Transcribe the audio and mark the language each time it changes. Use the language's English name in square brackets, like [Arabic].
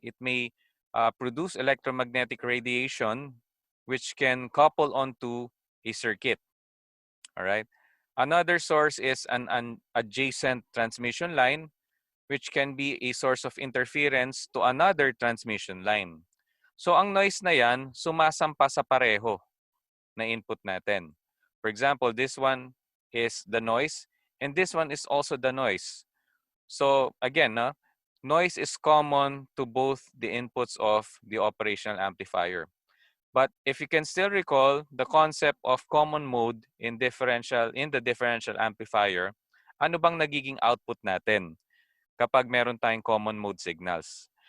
[English] It may produce electromagnetic radiation which can couple onto a circuit. All right. Another source is an adjacent transmission line which can be a source of interference to another transmission line. [Filipino] So ang noise na yan, sumasampa sa pareho na input natin. [English] For example, this one is the noise and this one is also the noise. So again, noise is common to both the inputs of the operational amplifier. But if you can still recall the concept of common mode in the differential amplifier, [Filipino] ano bang nagiging output natin kapag meron tayong common mode signals?